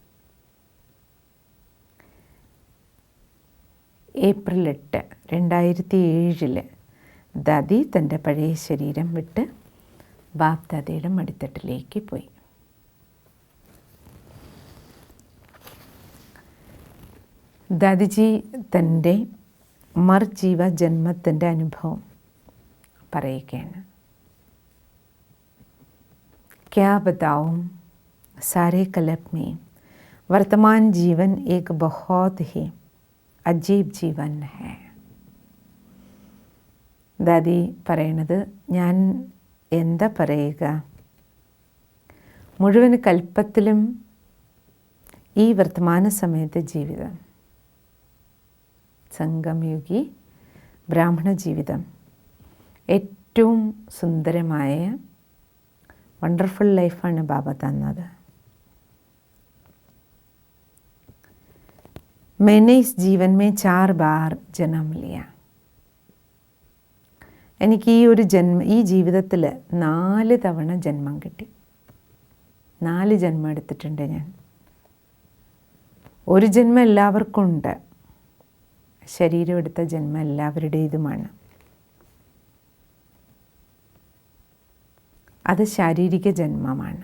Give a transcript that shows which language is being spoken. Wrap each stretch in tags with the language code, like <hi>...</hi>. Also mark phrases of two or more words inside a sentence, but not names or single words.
<ml>ഏപ്രിൽ 8, 2007 ദാദി തൻ്റെ പഴയ ശരീരം വിട്ട് ബാബ് ദാദയുടെ മടിത്തട്ടിലേക്ക് പോയി. ദാദിജി തൻ്റെ മർജീവ ജന്മത്തിൻ്റെ അനുഭവം പറയുകയാണ്.</ml> <hi>क्या बताऊं, सारे कल्प में वर्तमान जीवन एक बहुत ही अजीब जीवन है.</hi> <ml>ദാദി പറയണത്, ഞാൻ എന്താ പറയുക, മുഴുവൻ കൽപ്പത്തിലും ഈ വർത്തമാന സമയത്തെ ജീവിതം, സംഗമയുഗി ബ്രാഹ്മണ ജീവിതം ഏറ്റവും സുന്ദരമായ</ml> <en>wonderful life</en> <ml>ബാബ തന്നത്.</ml> <hi>मैंने इस जीवन में 4 बार जन्म लिया.</hi> <ml>എനിക്ക് ഈ ജീവിതത്തിൽ 4 തവണ ജന്മം കിട്ടി. 4 ജന്മം എടുത്തിട്ടുണ്ട് ഞാൻ. ഒരു ജന്മം എല്ലാവർക്കും ഉണ്ട്. ശരീരം എടുത്ത ജന്മം എല്ലാവരുടേതുമാണ്. അത് ശാരീരിക ജന്മമാണ്.</ml>